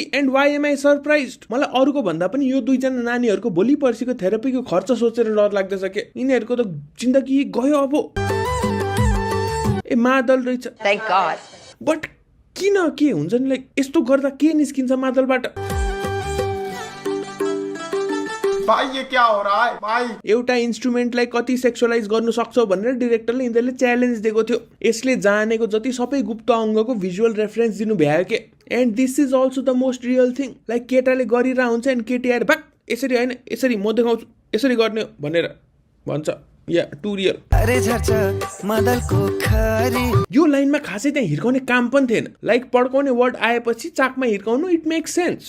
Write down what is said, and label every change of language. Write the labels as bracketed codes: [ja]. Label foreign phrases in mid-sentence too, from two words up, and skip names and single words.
[en] And why am I surprised? [ne] मलाई अरूको भन्दा पनि यो दुईजना नानीहरूको भोलि पर्सिको थेरापीको खर्च सोचेर डर लाग्दैछ के। यिनीहरूको त जिन्दगी गयो अब। ए मादल रहेछ, [en] thank God. [ne] बट किन के हुन्छ नि, लाइक यस्तो गर्दा के निस्किन्छ मादलबाट? [hi] भाई ये क्या हो रहा है भाई? [ne] एउटा इन्स्ट्रुमेन्टलाई कति सेक्सुअलाइज गर्नु सक्छौ भनेर डिरेक्टरले यिनीहरूले च्यालेन्ज दिएको थियो। यसले जानेको जति सबै गुप्त अङ्गको [en] visual reference [ne] दिनु भ्यायो के। [en] And this is also the most real thing. [ne] लाइक केटाले गरिरहेको हुन्छ एन्ड केटी आएर भाग यसरी होइन यसरी म देखाउँछु यसरी गर्ने हो भनेर भन्छ। [en] Yeah too real. [ne] यो लाइनमा खासै त्यहाँ हिर्काउने काम पनि थिएन। लाइक पड्काउने वर्ड आएपछि चाकमा हिर्काउनु, [en] it makes sense.